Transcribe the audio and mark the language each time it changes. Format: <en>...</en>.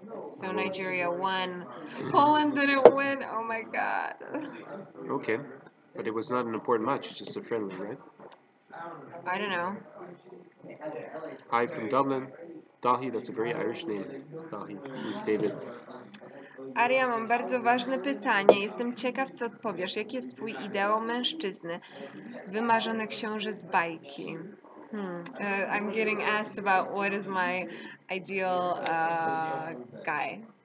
<en>So Nigeria won. Poland didn't win. Oh my god. Okay, but it was not an important match. It's just a friendly, right? I don't know. Hi from Dublin. Dahi, that's a very Irish name. Dahi means David.</en> <pl>Aria, mam bardzo ważne pytanie. Jestem ciekaw, co odpowiesz. Jaki jest twój ideał mężczyzny? Wymarzony książę z bajki.</pl> <en>I'm getting asked about what is my ideal guy.</en>